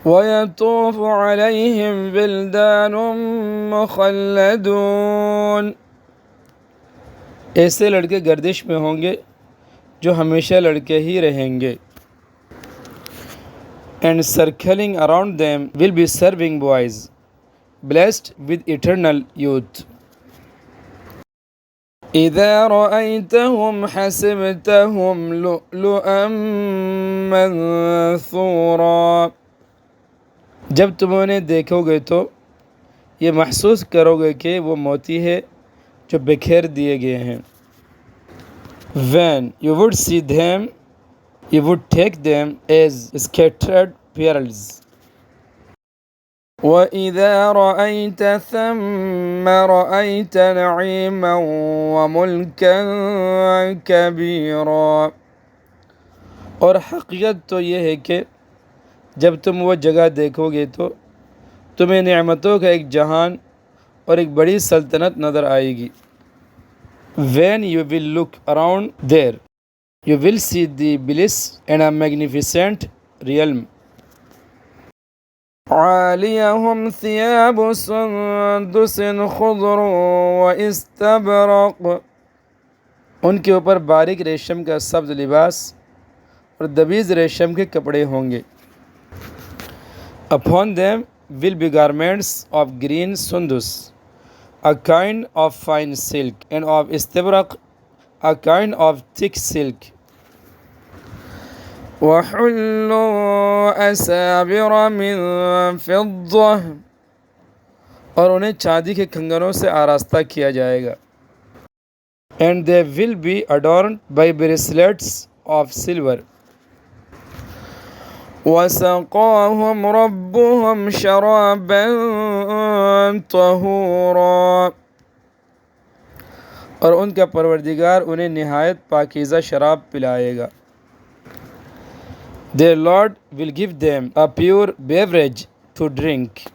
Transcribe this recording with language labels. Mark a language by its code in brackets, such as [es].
[ar] وَيَطُوفُ عَلَيْهِمْ وِلْدَانٌ مُخَلَّدُونَ، [ur] ایسے لڑکے گردش میں ہوں گے جو ہمیشہ لڑکے ہی رہیں گے. [en] And circling around them will be serving boys, blessed with eternal youth. [ar] إِذَا رَأَيْتَهُمْ حَسِبْتَهُمْ لُؤْلُؤًا مَنثُورًا، [ur] جب تم انہیں دیکھو گے تو یہ محسوس کرو گے کہ وہ موتی ہے جو بکھیر دیے گئے ہیں. [en] When you would see them, you would take them as scattered pearls. [ar] وَإِذَا رَأَيْتَ ثَمَّ رَأَيْتَ نَعِيمًا وَمُلْكًا كَبِيرًا، [ur] اور حقیقت تو یہ ہے کہ جب تم وہ جگہ دیکھو گے تو تمہیں نعمتوں کا ایک جہان اور ایک بڑی سلطنت نظر آئے گی. [en] When you will look around there, you will see the bliss and a magnificent realm. [ar] عَالِيَهُمْ ثِيَابُ سُنْدُسٍ خُضْرٌ وَإِسْتَبْرَقٌ، [ur] ان کے اوپر باریک ریشم کا سبز لباس اور دبیز ریشم کے کپڑے ہوں گے. [en] Upon them will be garments of green sundus, a kind of fine silk, and of istabraq, a kind of thick silk. [ar] وَحُلُّوا أَسَابِرَ مِن فِضَّةٍ، [ur] اور انہیں چاندی کے کنگنوں سے آراستہ کیا جائے گا. [en] And they will be adorned by bracelets of silver. [ar] وَسَقَاهُمْ رَبُّهُمْ شَرَابًا طَهُورًا، [ur] اور ان کا پروردگار انہیں نہایت پاکیزہ شراب پلائے گا. [en] Their Lord will give them a pure beverage to drink.